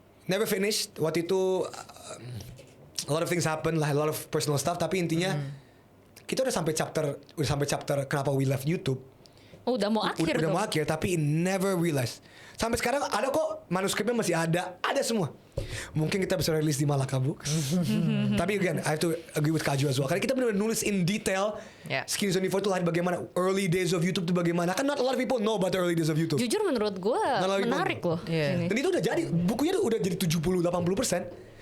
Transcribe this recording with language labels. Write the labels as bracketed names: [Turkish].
[English] Never finished. [Indonesian] Waktu itu [English] a lot of things happen [Indonesian] lah, [English] a lot of personal stuff. [Indonesian] Tapi intinya kita udah sampai chapter kenapa [English] we left YouTube. [Indonesian] Udah mau akhir. Udah mau akhir, tapi [English] never realize. [Indonesian] Sampai sekarang ada kok manuskripnya masih ada semua. Mungkin kita bisa rilis di Malaka Books. Tapi [English] again, I have to agree with Kaju as well. [Indonesian] Karena kita benar-benar nulis [English] in detail. Skinny News 24 [Indonesian] itu lahir bagaimana, [English] early days of YouTube [Indonesian] itu bagaimana. Kan [English] not a lot of people know about the early days of YouTube. [Indonesian] Jujur menurut gue menarik loh. Dan itu udah jadi, bukunya udah jadi 70-80%.